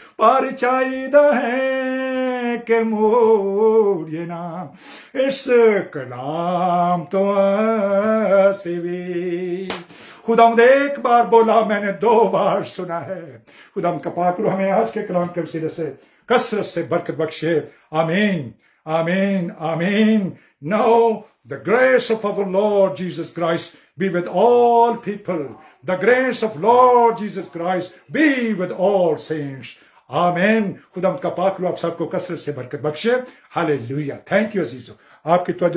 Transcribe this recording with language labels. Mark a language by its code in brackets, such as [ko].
[ur] پر چاہیدہ ہے کہ موڑیے نام اس کلام تو سوی. خداوند ایک بار بولا، میں نے 2 بار سنا ہے. خداوند کا پاک روح ہمیں آج کے کلام کے وسیلے سے کثرت سے برکت بخشے. آمین آمین آمین. [en] Now, the grace of our Lord Jesus Christ be with all people. The grace of Lord Jesus Christ be with all saints. [ur] آمین. خدا کا پاک رو آپ سب کو کثرت سے برکت بخشے. ہاللیلویہ. [en] thank you [ur] عزیزو. آپ کی توجہ